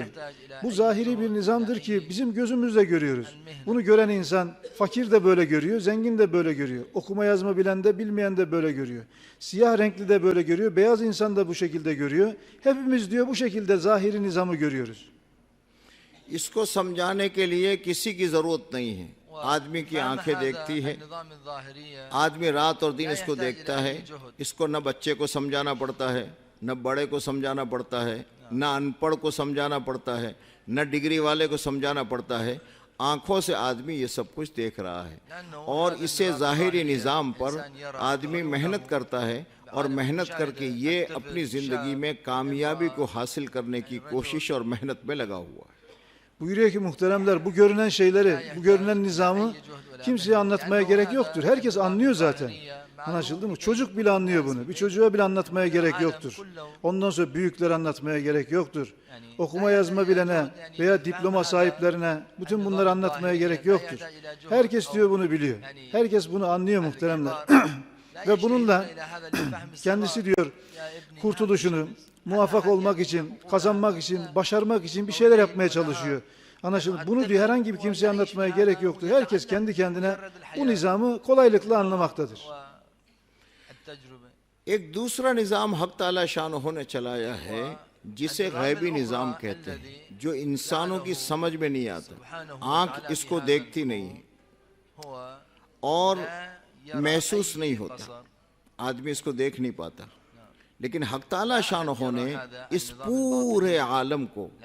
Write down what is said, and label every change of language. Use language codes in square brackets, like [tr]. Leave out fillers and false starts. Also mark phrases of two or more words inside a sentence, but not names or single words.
[tr] Bu zahiri bir nizamdır ki bizim gözümüzle görüyoruz. Bunu gören insan fakir de böyle görüyor, zengin de böyle görüyor. Okuma yazma bilen de bilmeyen de böyle görüyor. Siyah renkli de böyle görüyor, beyaz insan da bu şekilde görüyor. Hepimiz diyor bu şekilde zahiri nizamı görüyoruz. [ur] اسکو سمجھانے کے لیے کسی کی ضرورت نہیں ہے. آدمی کی آنکھیں دیکھتی ہے، آدمی رات اور دن اس کو دیکھتا ہے، اس کو نہ بچے کو سمجھانا پڑتا ہے، نہ بڑے کو سمجھانا پڑتا ہے، نہ ان پڑھ کو سمجھانا پڑتا ہے، نہ ڈگری والے کو سمجھانا پڑتا ہے۔ آنکھوں سے آدمی یہ سب کچھ دیکھ رہا ہے اور اسے ظاہری نظام پر آدمی محنت کرتا ہے اور محنت کر کے یہ اپنی زندگی میں کامیابی کو حاصل کرنے کی کوشش اور محنت میں لگا ہوا ہے۔ [tr] Buyuruyor ki muhteremler, bu görünen şeyleri, bu görünen nizamı kimseye anlatmaya gerek yoktur. Herkes anlıyor zaten. Anlaşıldı mı? Çocuk bile anlıyor bunu. Bir çocuğa bile anlatmaya gerek yoktur. Ondan sonra büyükler anlatmaya gerek yoktur. Okuma yazma bilene veya diploma sahiplerine bütün bunları anlatmaya gerek yoktur. Herkes diyor bunu biliyor. Herkes bunu anlıyor muhteremler. Ve bununla kendisi diyor kurtuluşunu muvaffak olmak için, kazanmak için, başarmak için bir şeyler yapmaya çalışıyor. Anlaşıldı. Bunu diyor herhangi bir kimseye anlatmaya gerek yoktur. Herkes kendi kendine bu nizamı kolaylıkla anlamaktadır. [ur] ایک دوسرا نظام حق تعالی شانہ نے چلایا ہے جسے غیبی نظام کہتے ہیں، جو انسانوں کی سمجھ میں نہیں آتا، آنکھ اس کو دیکھتی نہیں ہے اور محسوس نہیں ہوتا، آدمی اس کو دیکھ نہیں پاتا، لیکن حق تعالی شانہ نے اس پورے عالم کو،